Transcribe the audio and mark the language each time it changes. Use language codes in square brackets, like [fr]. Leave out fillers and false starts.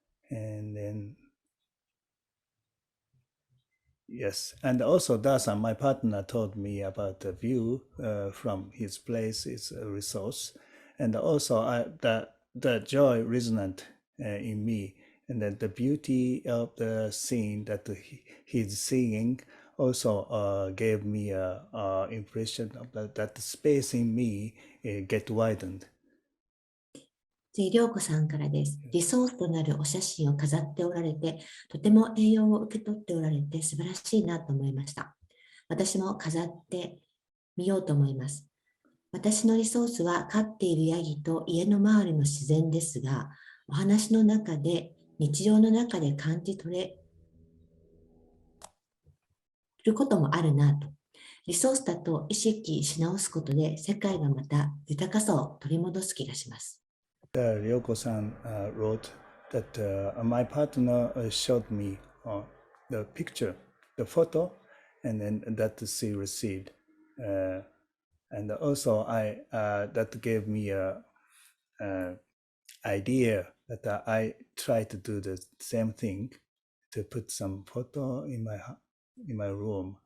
[en] And then, yes, and also Dasan, my partner, told me about the view from his place is a resource, and also the joy resonant in me, and then the beauty of the scene that he's seeing also gave me a impression of that the space in me get widened. [ja] 次、涼子さんからです。リソースとなるお写真を飾っておられて、とても栄養を受け取っておられて素晴らしいなと思いました。私も飾ってみようと思います。私のリソースは飼っているヤギと家の周りの自然ですが、お話の中で、日常の中で感じ取れることもあるなと。リソースだと意識し直すことで世界がまた豊かさを取り戻す気がします。 [en] Ryoko-san wrote that my partner showed me the picture, the photo, and then that she received. And also that gave me a idea that I try to do the same thing, to put some photo in my room.